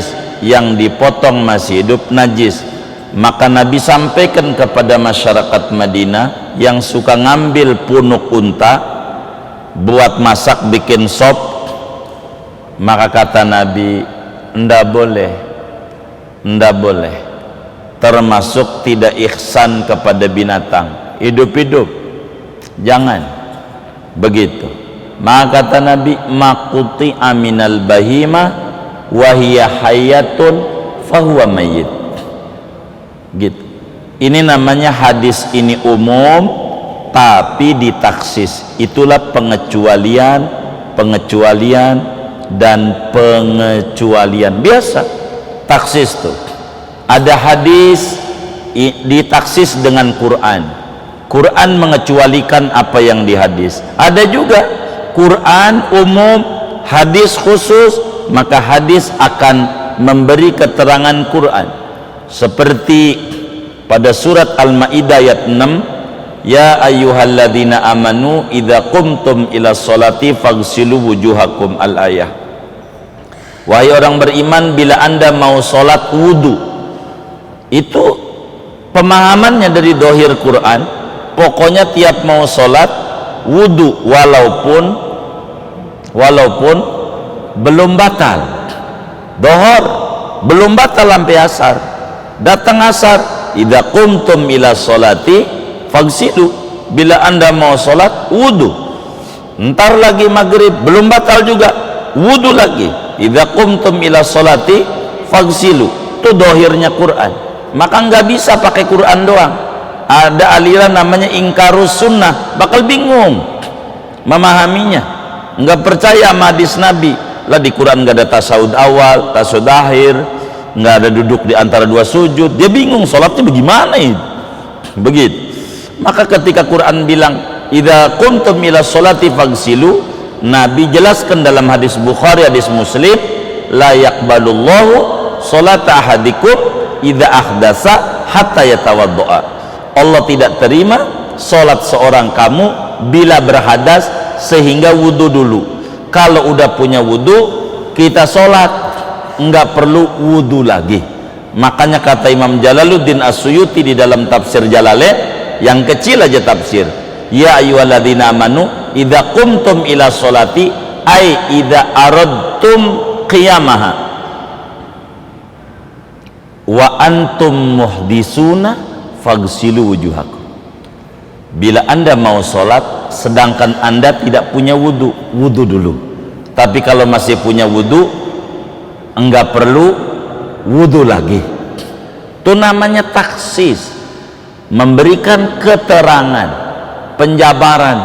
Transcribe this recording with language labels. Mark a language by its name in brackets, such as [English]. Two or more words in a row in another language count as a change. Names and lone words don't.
[Indonesian] Yang dipotong masih hidup najis. Maka Nabi sampaikan kepada masyarakat Madinah yang suka ngambil punuk unta buat masak, bikin sop, maka kata Nabi, ndak boleh, ndak boleh, termasuk tidak ihsan kepada binatang hidup-hidup, jangan begitu. Maka kata Nabi, [Arabic] ما قطع من البهيمة وهي حية فهو ميت. [Indonesian] Gitu. Ini namanya hadis ini umum tapi ditaksis. Itulah pengecualian, pengecualian dan pengecualian. Biasa taksis tuh. Ada hadis ditaksis dengan Quran. Quran mengecualikan apa yang di hadis. Ada juga Quran umum, hadis khusus, maka hadis akan memberi keterangan Quran. Seperti pada surat Al-Maidah ayat 6, [Arabic] يا أيها الذين آمنوا إذا قمتم إلى الصلاة فاغسلوا وجوهكم, al-ayah. [Indonesian] Wahai orang beriman, bila anda mau sholat wudu. Itu pemahamannya dari dohir Quran, pokoknya tiap mau sholat wudu, walaupun belum batal dohor, belum batal sampai asar. Datang asar, [Arabic] إذا قمتم إلى الصلاة فاغسلوا, [Indonesian] bila anda mau sholat wudu. Ntar lagi maghrib belum batal juga, wudu lagi, [Arabic] إذا قمتم إلى الصلاة فاغسلوا. [Indonesian] Itu dohirnya Quran. Maka nggak bisa pakai Quran doang. Ada aliran namanya [Arabic] إنكار السنة, [Indonesian] bakal bingung memahaminya, nggak percaya sama hadis Nabi. Lah di Quran nggak ada tasawuf awal, tasawuf akhir, nggak ada duduk di antara dua sujud. Dia bingung sholatnya bagaimana itu. Begitu. Maka ketika Quran bilang [Arabic] إذا قمتم إلى الصلاة فاغسلوا, [Indonesian] Nabi jelaskan dalam hadis Bukhari, hadis Muslim, [Arabic] لا يقبل الله صلاة أحدكم إذا أحدث حتى يتوضأ. [Indonesian] Allah tidak terima sholat seorang kamu bila berhadas sehingga wudu dulu. Kalau udah punya wudu, kita sholat nggak perlu wudu lagi. Makanya kata Imam Jalaluddin As-Suyuti di dalam tafsir Jalalain, yang kecil aja tafsir, [Arabic] يا أيها الذين آمنوا إذا قمتم إلى الصلاة أي إذا أردتم قيامها وأنتم محدثون فاغسلوا وجوهكم. [Indonesian] Bila anda mau sholat sedangkan anda tidak punya wudu, wudu dulu. Tapi kalau masih punya wudu, enggak perlu wudu lagi. Itu namanya taksis, memberikan keterangan, penjabaran.